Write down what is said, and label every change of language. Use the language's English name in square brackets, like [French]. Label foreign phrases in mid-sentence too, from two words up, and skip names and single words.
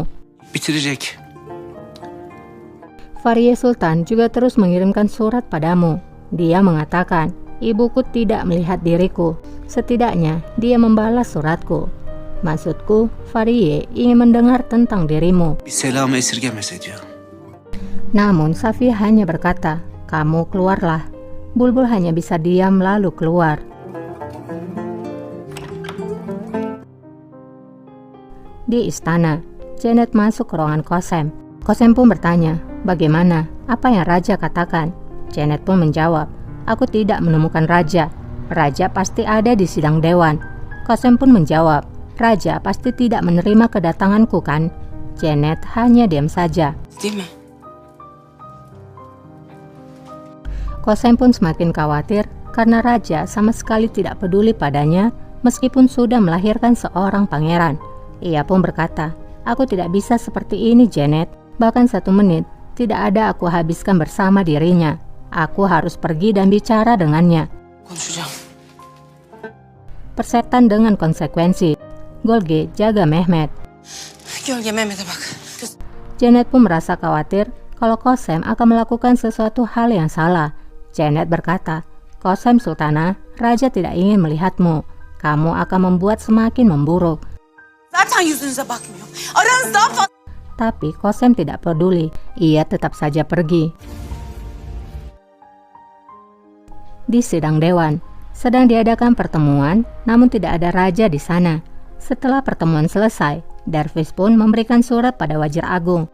[Turkish] Bitirecek. [Indonesian] Fariye Sultan juga terus mengirimkan surat padamu. Dia mengatakan, ibuku tidak melihat diriku. Setidaknya dia membalas suratku. Maksudku, Fariye ingin mendengar tentang dirimu. [Turkish] Bir selamı esirgemese diyor. [Indonesian] Namun Safiye hanya berkata, kamu keluarlah. Bulbul hanya bisa diam lalu keluar. Di istana, Janet masuk ke ruangan Kosem. Kosem pun bertanya, bagaimana? Apa yang Raja katakan? Janet pun menjawab, aku tidak menemukan Raja. Raja pasti ada di sidang dewan. Kosem pun menjawab, Raja pasti tidak menerima kedatanganku kan? Janet hanya diam saja. [Turkish] değil mi? [Indonesian] Kosem pun semakin khawatir karena raja sama sekali tidak peduli padanya meskipun sudah melahirkan seorang pangeran. Ia pun berkata, "Aku tidak bisa seperti ini, Janet. Bahkan 1 menit tidak ada aku habiskan bersama dirinya. Aku harus pergi dan bicara dengannya." [Turkish] Konuşacağım. [Indonesian] Persetan dengan konsekuensi. Golge jaga Mehmet. [Turkish] Gölge Mehmet'e bak. [Indonesian] Janet pun merasa khawatir kalau Kosem akan melakukan sesuatu hal yang salah. Janet berkata, "Kosem Sultana, raja tidak ingin melihatmu. Kamu akan membuat semakin memburuk." [Turkish] Zaten yüzünüze bakmıyor. Aranız daha fazla. [Indonesian] Tapi Kosem tidak peduli. Ia tetap saja pergi. Di sidang dewan, sedang diadakan pertemuan, namun tidak ada raja di sana. Setelah pertemuan selesai, Dervish pun memberikan surat pada Wazir Agung.